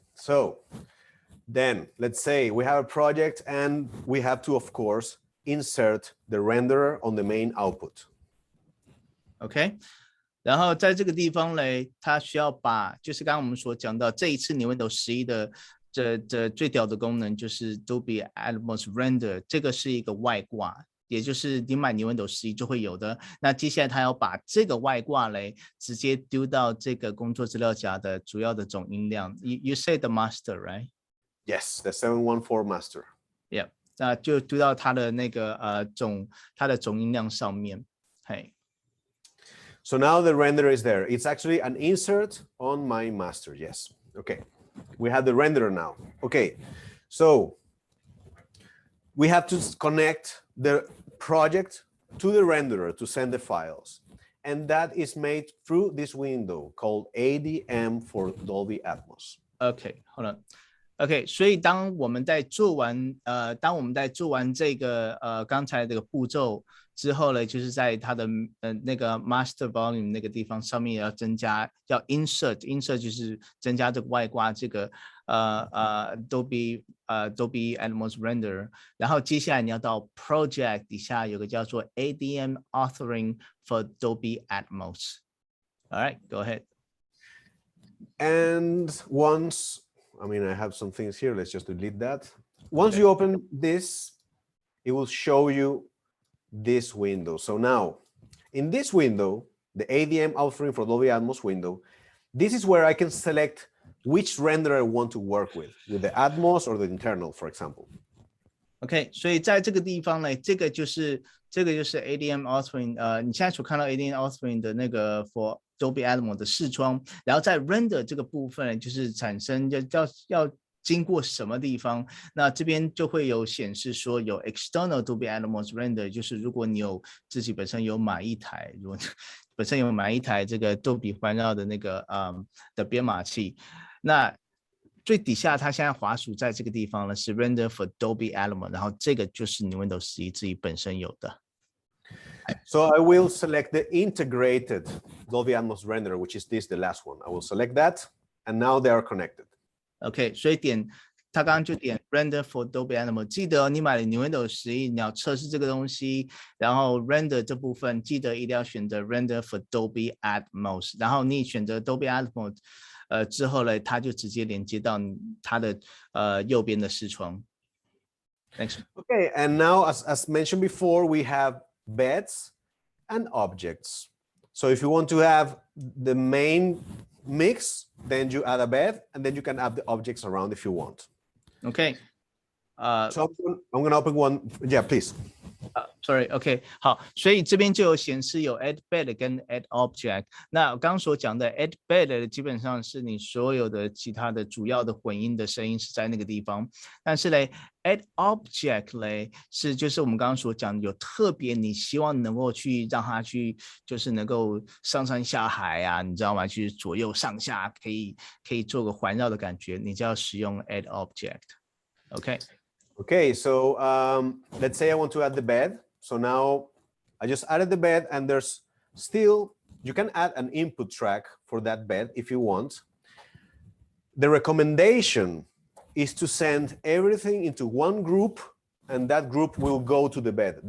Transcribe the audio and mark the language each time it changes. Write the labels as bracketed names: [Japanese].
[English] So then let's say we have a project and we have to, of course, insert the renderer on the main output. OK. [Chinese] 然后在这个地方嘞，它需要把就是刚刚我们所讲到这一次Nuendo 11的这最屌的功能就是 Dolby Atmos Render， 这个是一个外挂，也就是你买Nuendo 11就会有的。那接下来它要把这个外挂嘞直接丢到这个工作资料夹的主要的总音量。 [English] You say the master, right? Yes, the 714 master. [Chinese] Yeah， 那就丢到它的那个它的总音量上面。嘿。 [English] So now the render is there. It's actually an insert on my master. Yes. Okay. We have the renderer now. Okay. So we have to connect the project to the renderer to send the files. And that is made through this window called ADM for Dolby Atmos. Okay, hold on. [Chinese] OK， 所以当我们在做完这个刚才这个步骤之后呢，就是在它的那个 master volume 那个地方上面要增加，要 insert 就是增加这个外挂这个Dolby Atmos Render， 然后接下来你要到 project 底下有个叫做 ADM authoring for Dolby Atmos. [English] All right, go ahead. And once I have some things here. Let's just delete that. Once you open this, it will show you this window. So now, in this window, the ADM authoring for Dolby Atmos window, this is where I can select which renderer I want to work with the Atmos or the internal, for example. [Chinese] OK， 所以在这个地方呢，这个就是 ADM authoring， 你现在所看到 ADM authoring 的那个 for Dolby Atmos 的视窗，然后在 render 这个部分就是产生要经过什么地方，那这边就会有显示说有 external Dolby Atmos render， 就是如果你有自己本身有买一台，如果本身有买一台这个杜比环绕的那个的编码器，那最底下它现在滑鼠在这个地方呢是 render for Dolby Atmos， 然后这个就是Nuendo 11自己本身有的。 [English] So I will select the integrated Dolby Atmos renderer, which is the last one. I will select that, and now they are connected. [Chinese] OK， 所以他刚刚就点 render for Dolby Atmos， 记得你买了Nuendo 11，你要测试这个东西，然后 render 这部分记得一定要选择 render for Dolby Atmos， 然后你选择 Dolby Atmos， 之后呢，它就直接连接到它的右边的视窗。 [English] Thanks. Okay, and now as mentioned before, we have beds and objects. So if you want to have the main mix, then you add a bed, and then you can add the objects around if you want. OK， so I'm going to open one. Yeah, please. [Chinese] Sorry, OK， 好，所以这边就有显示有 add bed 跟 add object。那我刚刚所讲的 add bed 基本上是你所有的其他的主要的混音的声音是在那个地方，但是嘞 add object 嘞是就是我们刚刚所讲有特别你希望能够去让它去就是能够上山下海啊，你知道吗？去左右上下可以做个环绕的感觉，你就要使用 add object。OK。 [English] Okay, so let's say I want to add the bed. So now I just added the bed, and there's still, you can add an input track for that bed if you want. The recommendation is to send everything into one group, and that group will go to the bed.